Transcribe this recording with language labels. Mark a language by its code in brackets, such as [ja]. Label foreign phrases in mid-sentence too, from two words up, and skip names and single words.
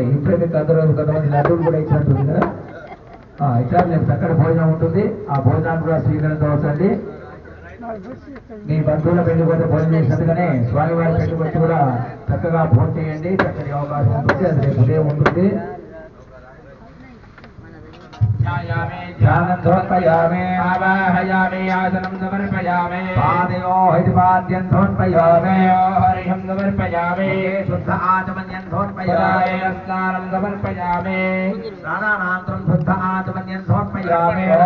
[te] ఇప్పుడే మీకు అందరూ కొంతమంది లడ్డూలు కూడా ఇచ్చినట్టుంది కదా, ఇట్లా రేపు చక్కటి భోజనం ఉంటుంది. ఆ భోజనాన్ని కూడా స్వీకరించవచ్చండి. మీ బంధువుల పెళ్లి పోతే భోజనం చేసినట్టుగానే స్వామివారి పెళ్లికి వచ్చి కూడా చక్కగా భోజనం చేయండి. చక్కటి అవకాశం ఉంటుంది, అది రేపు ఉదయం ఉంటుంది. [sa] ध्यायामि ध्यानं समर्पयामि आवाहयामि आसनं समर्पयामि पादयोः इति पाद्यं समर्पयामि हरिहं समर्पयामि शुद्ध आचमन्यं समर्पयामि स्नानं समर्पयामि स्नानानन्तरं शुद्ध आचमन्यं समर्पयामि